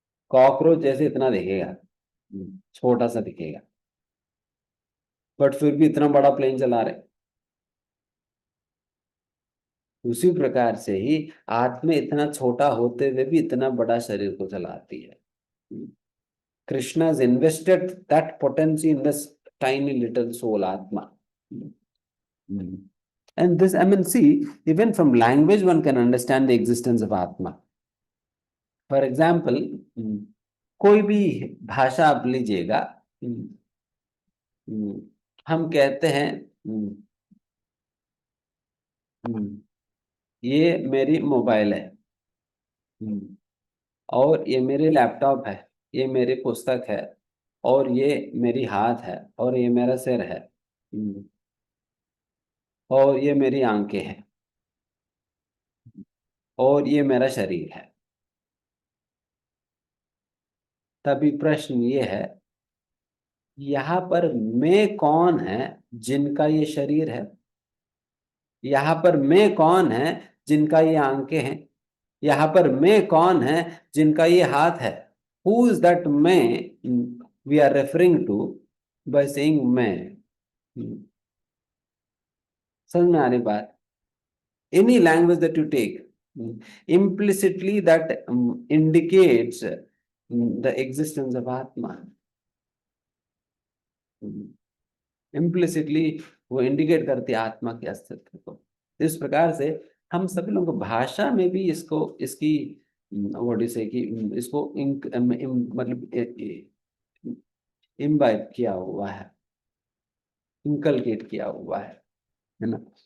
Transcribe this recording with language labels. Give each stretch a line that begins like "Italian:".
Hindi: Cockroach जैसे इतना दिखेगा, छोटा सा दिखेगा, बट फिर भी इतना बड़ा प्लेन चला रहे। उसी प्रकार से ही आत्मा इतना छोटा होते हुए भी इतना बड़ा शरीर को चलाती है।
English: Krishna has invested that potency in this tiny little soul atma. And this, I mean, see, even from language one can understand the existence of atma.
Hindi: For example, कोई भी भाषा आप लीजिएगा, हम कहते हैं ये मेरी मोबाइल है, और ये मेरी लैपटॉप है, ये मेरी पुस्तक है, और ये मेरी हाथ है, और ये मेरा सिर है, और ये मेरी आंखें हैं, और ये मेरा शरीर है। तभी प्रश्न ये है, यहाँ पर मैं कौन है जिनका ये शरीर है? यहाँ पर मैं कौन है जिनका ये आंखें हैं? यहाँ पर मैं कौन है जिनका ये हाथ है?
English: Who is that मैं we are referring to by saying मैं?
Hindi: समझ में आ रही बात?
English: Any language that you take, implicitly that indicates the existence of Atma.
Hindi: Implicitly वो इंडिकेट करती है आत्मा के अस्तित्व को। इस प्रकार से हम सभी लोग भाषा में भी इसको, इसकी
English: what is say
Hindi: कि इसको मतलब इम्बाइब किया हुआ है, इनकलकेट किया हुआ है ना।